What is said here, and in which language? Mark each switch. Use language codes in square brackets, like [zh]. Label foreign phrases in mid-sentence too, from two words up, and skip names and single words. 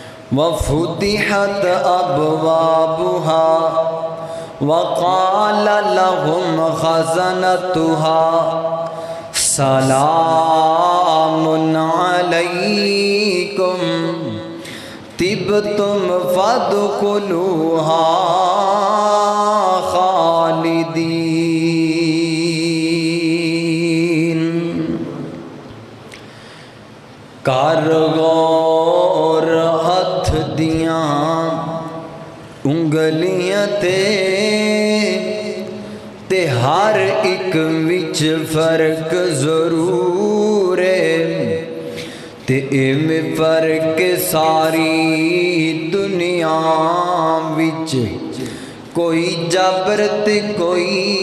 [ar] وفتحت أبوابها وقال لهم خزنتها سلام عليكم طبتم فادخلوها خالدین۔ [pa] کر غور ہتھ دیاں انگلیاں تے ہر ایک وچ فرق ضرور ہے، تے ایویں فرق ساری دنیا وچ، کوئی جبر تے کوئی